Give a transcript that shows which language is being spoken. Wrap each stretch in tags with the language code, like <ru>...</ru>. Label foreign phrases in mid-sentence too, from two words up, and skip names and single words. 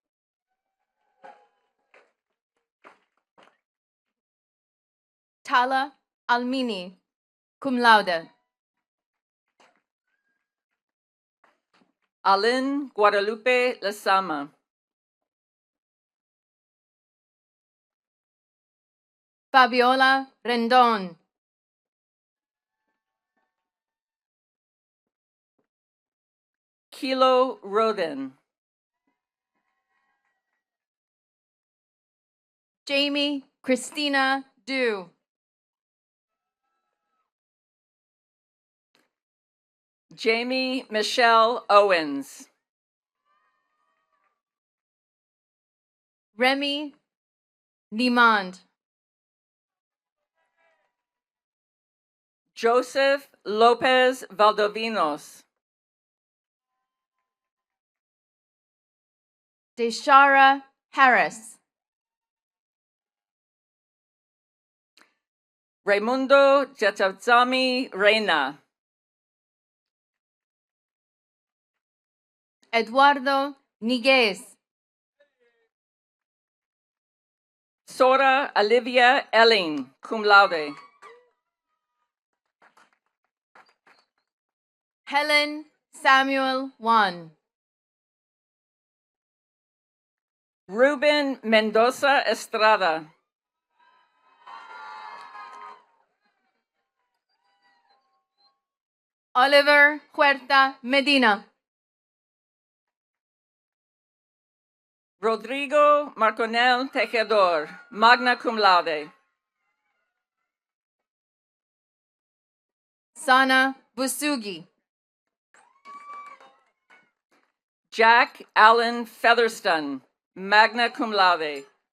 <en>Tala Almini,</en> <la>cum laude.</la> <en>Alin Guadalupe Lasama. Fabiola Rendon. Kilo Roden. Jamie Christina Du. Jamie Michelle Owens. Remy Nimand. Joseph Lopez Valdovinos. Deshara Harris. Raimundo Jatazami Reina. Eduardo Niguez. Sora Olivia Elling,</en> <la>cum laude.</la> <en>Helen Samuel Wan. Ruben Mendoza Estrada. Oliver Huerta Medina. Rodrigo Marconel Tejedor,</en> <la>magna cum laude.</la> <en>Sana Busugi. Jack Allen Featherston,</en> <la>magna cum laude.</la>